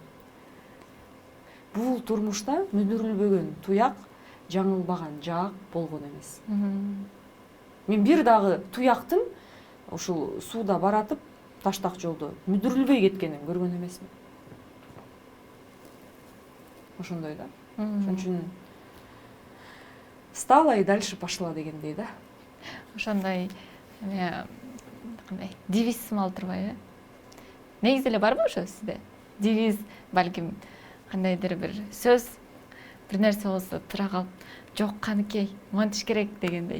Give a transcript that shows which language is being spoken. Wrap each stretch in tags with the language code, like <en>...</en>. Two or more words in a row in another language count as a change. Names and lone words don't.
<ky>Бул турмушта мүдүрүлбөгөн туяк, жаңылбаган жаак болгон эмес. Мен бир дагы туяктын ушул сууда баратып, таштак жолдо мүдүрүлбөй кеткенин көргөн эмесмин. Ошондой да. Ошон үчүн</ky> <ru>встала и дальше пошла</ru> <ky>дегендей да. Ошондой кандай девиз сымал турбайбы? Негизи эле барбы ошо сизде? Девиз, балким кандайдыр бир сөз, бир нерсе болсо тура калып, жок каныкей, монтиш керек дегендей.</ky>